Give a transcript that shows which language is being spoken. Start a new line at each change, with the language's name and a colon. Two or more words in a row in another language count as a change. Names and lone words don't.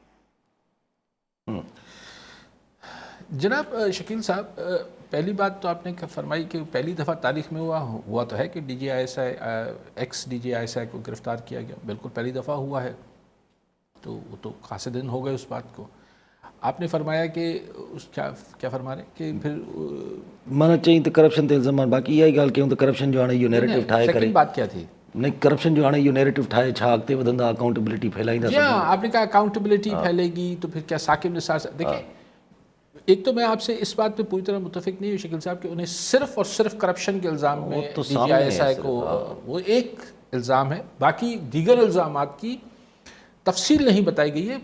Urdu: جناب شکیل صاحب، پہلی بات تو آپ نے فرمائی کہ پہلی دفعہ تاریخ میں ہوا تو ہے کہ DGI ایکس DGI کو گرفتار کیا گیا. بالکل پہلی دفعہ ہوا ہے، تو وہ تو خاصے دن ہو گئے اس بات کو. آپ نے فرمایا کہ کیا فرما رہے کہ پھر
Sindhi: माना चई त करप्शन ते इल्ज़ाम, बाक़ी इहा ई ॻाल्हि कयूं त करप्शन जो हाणे इहो नैरेटिव ठाहे करे,
Urdu: سیکنڈ بات کیا تھی?
Sindhi: नहीं करप्शन जो हाणे इहो नैरेटिव ठाहे छा अॻिते वधंदा, अकाउंटेबिलिटी फैलाईंदा?
Urdu: جی ہاں، آپ نے کہا اکاؤنٹیبلٹی پھیلے گی تو پھر کیا ثاقب نثار? دیکھیے، ایک تو میں آپ سے اس بات پہ پوری طرح متفق نہیں ہوں شکیل صاحب کہ انہیں صرف اور صرف کرپشن کے الزام میں تو سامنے ہے DGI کو وہ ایک الزام ہے، باقی دیگر الزامات کی تفصیل نہیں بتائی گئی ہے.